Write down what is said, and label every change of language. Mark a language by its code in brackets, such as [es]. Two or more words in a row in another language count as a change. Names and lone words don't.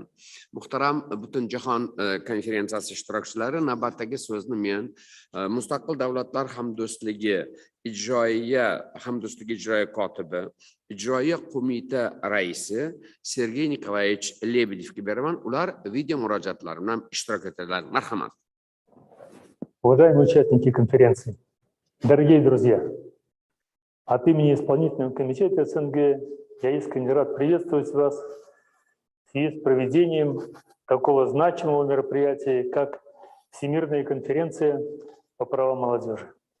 [uz] Muhtaram butun jahon konferensiyasi ishtirokchilari, navbatdagi so'zni men Mustaqil davlatlar hamdo'stligi ijroiya kotibi, ijroiya qo'mita raisi Sergey Nikolaevich Lebedevga beraman. Ular video murojaatlari bilan ishtirok etadilar. Marhamat. [ru] Уважаемые участники конференции, дорогие друзья, от имени Исполнительного комитета СНГ я искренне рад приветствовать вас в связи с проведением такого значимого мероприятия, как Всемирная конференция по правам молодежи.